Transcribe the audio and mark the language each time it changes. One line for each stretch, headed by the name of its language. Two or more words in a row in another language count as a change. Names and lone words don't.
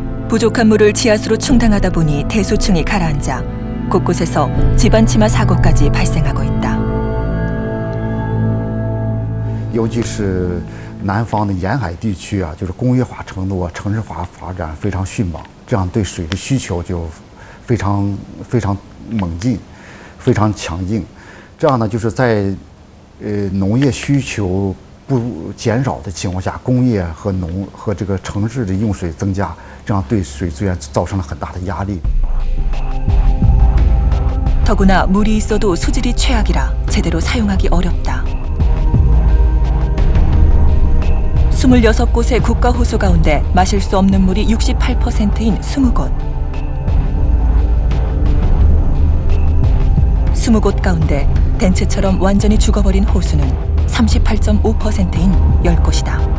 Korean: 부족한 물을 지하수로 충당하다 보니 대소층이 가라앉아 곳곳에서 집안 침하 사고까지 발생하고 있다.
Chinese: 尤其是南方的沿海地区啊，就是工业化程度啊、城市化发展非常迅猛，这样对水的需求就非常猛进，非常强劲。这样呢，就是在农业需求不减少的情况下，工业和这个城市的用水增加，这样对水资源造成了很大的压力。
Korean: 더구나 물이 있어도 수질이 최악이라 제대로 사용하기 어렵다. 26곳의 국가 호수 가운데 마실 수 없는 물이 68%인 20곳. 20곳 가운데 덴츠처럼 완전히 죽어버린 호수는 38.5%인 10곳이다.